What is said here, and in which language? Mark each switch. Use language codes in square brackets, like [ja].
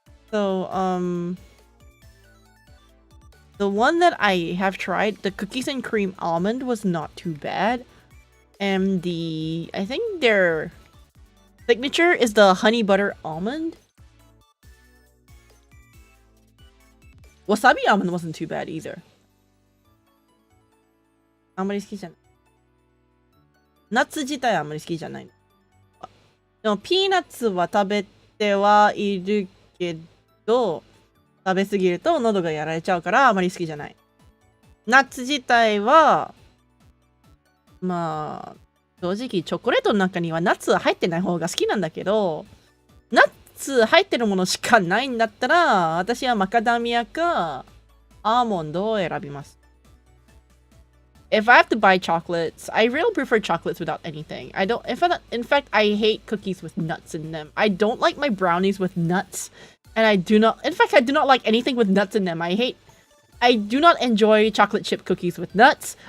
[en] So the one that I have tried, the cookies and cream almond, was not too bad. And I think their signature is the honey butter almond. Wasabi almond wasn't too bad either. [ja] あんまり好きじゃない。ナッツ自体はあんまり好きじゃない。でもピーナッツは食べてはいるけど、食べ過ぎると喉がやられちゃうからあまり好きじゃない。ナッツ自体はまあ正直チョコレートの中にはナッツは入ってない方が好きなんだけど、ナッツ入ってるものしかないんだったら、私はマカダミアかアーモンドを選びます。 [en] If I have to buy chocolates, I really prefer chocolates without anything. I don't, in fact, I hate cookies with nuts in them. I don't like my brownies with nuts. And I do not, in fact, I do not like anything with nuts in them. I do not enjoy chocolate chip cookies with nuts.